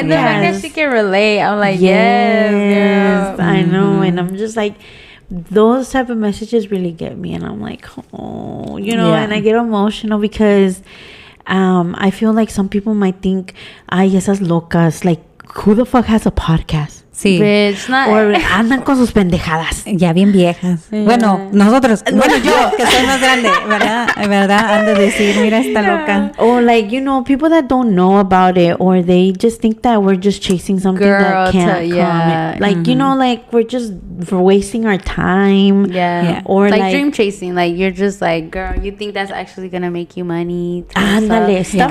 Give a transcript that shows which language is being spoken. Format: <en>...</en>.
<en>and the fact that she can relate, I'm like, yes, girl. I know. And I'm just like, those type of messages really get me, and I'm like, oh, you know. Yeah. And I get emotional because I feel like some people might think,</en> <es>ay, esas locas,</es> <en>like, who the fuck has a podcast?</en> <es>Sí.</es> <en>Bitch, not. Or</en> <es>andan con sus pendejadas. Ya bien viejas. Bueno, nosotros. Bueno, yo, que soy más grande, ¿verdad? ¿Verdad? Han de decir, mira esta loca.</es> <en>Or like, you know, people that don't know about it, or they just think that we're just chasing something Girl, that can't yeah. come. Like, you know, like we're just wasting our time. Yeah. Or like, like dream chasing. Like, you're just like, girl, you think that's actually gonna make you money?</en> <es>Ándale,</es> <en>stuff</en>